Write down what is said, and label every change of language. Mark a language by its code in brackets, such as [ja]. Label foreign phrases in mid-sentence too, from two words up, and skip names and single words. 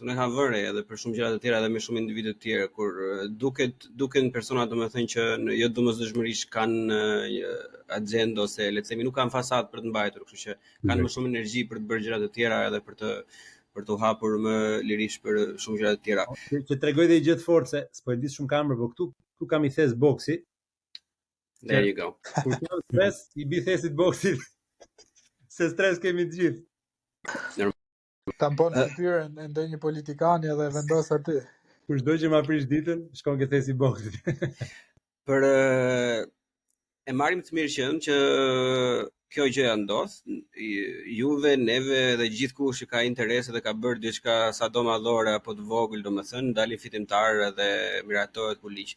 [sq] Unë e kam vënë re edhe për shumë gjëra të tjera edhe me shumë individë të tjerë kur duken persona domethënë që jo domosdoshmërisht kanë agjendë ose le të themi nuk kanë fasad për të mbajtur, kështu që kanë më shumë energji për të bërë gjëra të tjera edhe për të hapur më lirisht për shumë gjëra të tjera. Që tregoj dhe i gjë të fortë se s'po e di shumë kamër, por këtu kam i thes boksi. [en] There you go. [sq] Kur kam stres, i bi thesit boksit. Se stres kemi të gjithë. Tampon fytyrën e ndonjë politikani edhe vendos aty. Kur çdo që ma prish ditën, shkon ke thesi boksit. Për e marrim të mirë qenë që kjo gjë ndodh, juve, neve dhe gjithkush që ka interes dhe ka bërë diçka sado madhore apo të vogël, domethënë dalin fitimtar dhe miratohet për ligj.